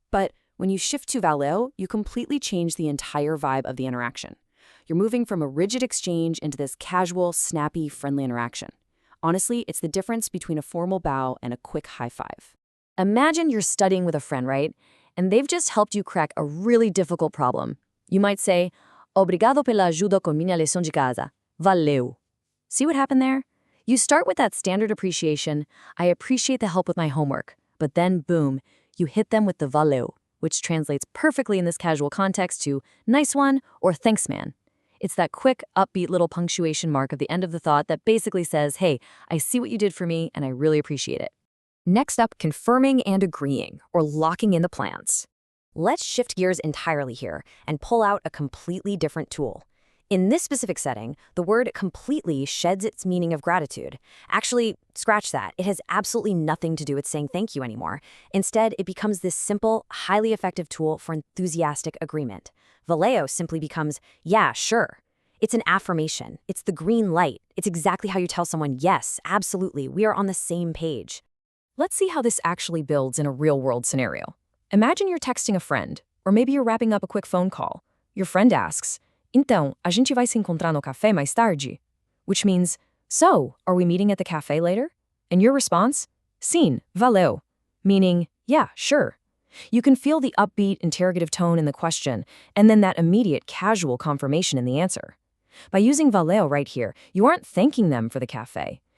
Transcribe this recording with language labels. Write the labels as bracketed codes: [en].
[en] But when you shift to Valeu, you completely change the entire vibe of the interaction. You're moving from a rigid exchange into this casual, snappy, friendly interaction. Honestly, it's the difference between a formal bow and a quick high five. Imagine you're studying with a friend, right? And they've just helped you crack a really difficult problem. You might say, [pt] Obrigado pela ajuda com minha lição de casa. Valeu. [en] See what happened there? You start with that standard appreciation, I appreciate the help with my homework. But then, boom, you hit them with the valeu, which translates perfectly in this casual context to nice one or thanks, man. It's that quick, upbeat little punctuation mark at the end of the thought that basically says, hey, I see what you did for me and I really appreciate it. Next up, confirming and agreeing, or locking in the plans. Let's shift gears entirely here and pull out a completely different tool. In this specific setting, the word completely sheds its meaning of gratitude. Actually, scratch that. It has absolutely nothing to do with saying thank you anymore. Instead, it becomes this simple, highly effective tool for enthusiastic agreement. Valeu simply becomes, yeah, sure. It's an affirmation. It's the green light. It's exactly how you tell someone, yes, absolutely, we are on the same page. Let's see how this actually builds in a real-world scenario. Imagine you're texting a friend, or maybe you're wrapping up a quick phone call. Your friend asks, [pt] Então, a gente vai se encontrar no café mais tarde? [en] Which means, so, are we meeting at the cafe later? And your response? [pt] Sim, valeu. [en] Meaning, yeah, sure. You can feel the upbeat, interrogative tone in the question, and then that immediate, casual confirmation in the answer. By using valeu right here, you aren't thanking them for the cafe.